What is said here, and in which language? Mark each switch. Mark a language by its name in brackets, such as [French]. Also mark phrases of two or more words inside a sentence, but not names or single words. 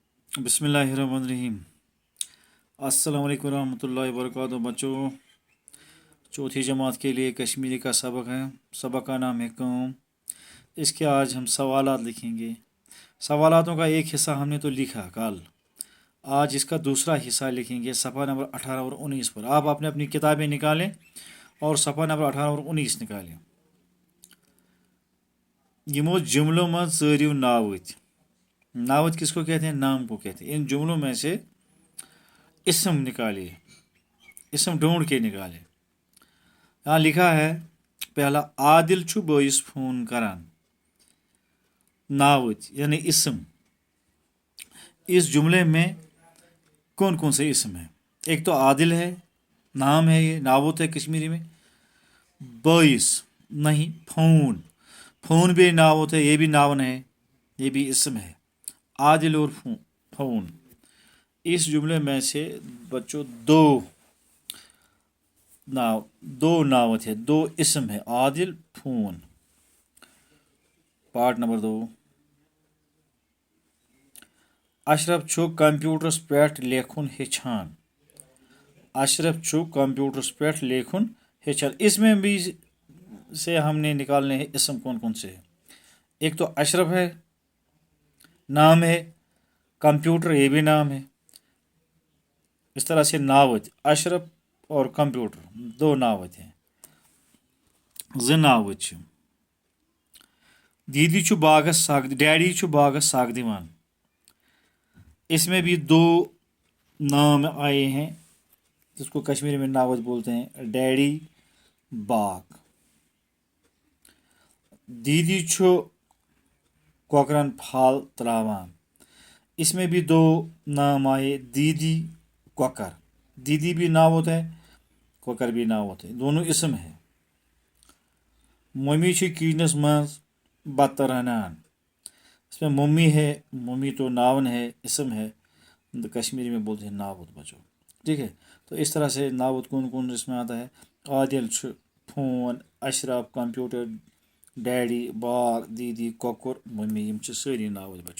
[Arabic] بسم الله الرحمن الرحيم. السلام عليكم ورحمة الله وبركاته. [Hindi] बच्चों, चौथी जमात के लिए कश्मीरी का सबक है। सबक का नाम है कौम। इसके आज हम सवालात लिखेंगे। सवालातों का एक हिस्सा हमने तो लिखा कल, आज इसका दूसरा हिस्सा लिखेंगे सफ़ा नंबर 18 और 19 पर। आप अपने अपनी किताबें निकालें और सफ़ा नंबर 18 और 19 निकालें। [Kashmiri] यमो [Hindi] जुमलों में [Kashmiri] ज़रियो नावत। [Hindi] नावत किसको कहते हैं? नाम को कहते हैं। इन जुमलों में से इसम निकालिए, इसम ढूंढ के निकालें। यहाँ लिखा है पहला, [Kashmiri] आदिल छु बोइस फोन करान। [Hindi] नावत यानी इसम। इस जुमले में कौन कौन से इसम है? एक तो आदिल है, नाम है, ये नावत है कश्मीरी में। बोइस नहीं, फोन। फोन भी नावत है, ये भी नावन है, ये भी इसम है। आदिल और फोन। इस जुमले में से बच्चों दो नावत है, दो इसम है, आदिल फोन। [English] part number 2, [Kashmiri] अशरफ छु कंप्यूटरस पेट लेखुन हेछान। अशरफ छु कंप्यूटरस पेट लेखुन हेछान। [Hindi] इसमें भी से हमने निकालने हैं इसम कौन कौन से है। एक तो अशरफ है, नाम है। कंप्यूटर, ये भी नाम है। इस तरह से नावत, अशरफ और कंप्यूटर, दो नावत हैं। [Kashmiri] ज नावत छु। दीदी छु बागस साग, डैडी छु बागस साग दिवान। [Hindi] इसमें भी दो नाम आए हैं, जिसको कश्मीरी में नावत बोलते हैं, डैडी, बाग। [Kashmiri] दीदी छु कोकरन फाल त्रावान। [Hindi] इसमें भी दो नाम आए, दीदी, कोकर। दीदी भी नावत है, कोकर भी नावत है, दोनों इसम है। [Kashmiri] मम्मी छु किचनस मज बत रनान। [Hindi] इसमें मम्मी है, मम्मी तो नावन है, इसम है, तो कश्मीरी में बोलते हैं नावत बच्चों। ठीक है, तो इस तरह से नावत कौन कौन इसमें आता है? आदिल छु, फोन, अशरफ, कंप्यूटर, डैडी, बाग, दीदी, कोकर, मम्मी, [Kashmiri] यम सारी नावत [Hindi] बच्चों।